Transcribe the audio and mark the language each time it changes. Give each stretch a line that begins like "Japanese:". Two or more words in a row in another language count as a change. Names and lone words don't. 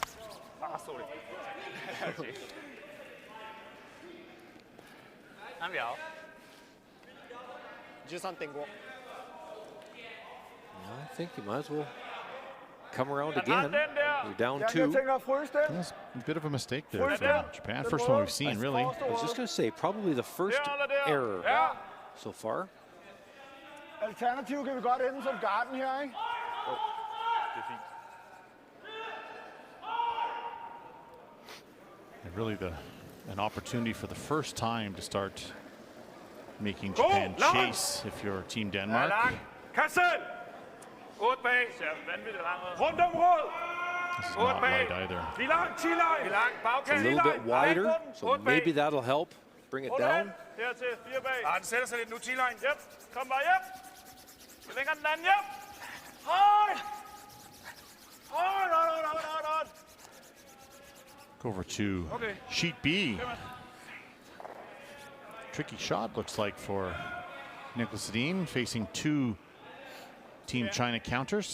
English: I think you might as well come around again. You're down 2. That's a bit of a mistake there from Japan. First one we've seen, really. I was just going to say, probably the first error so far.
Danish: Alternativ kan vi godt ende som garden her, ikke?
English: And really an opportunity for the first time to start making Japan chase if you're Team Denmark.
Danish: Kassel! 8 bag. Rundt om råd.
English: This is not light either. A little bit wider, so maybe that'll help bring it down.
Danish: Hertil, 4 bag. Den sætter sig lidt nu, 10 line. Yep. Kom bare, yep. Længere den anden, yep. Hold! Hold.
English: Go over to sheet B. Tricky shot, looks like, for Nicola Sadine, facing 2 Team China counters.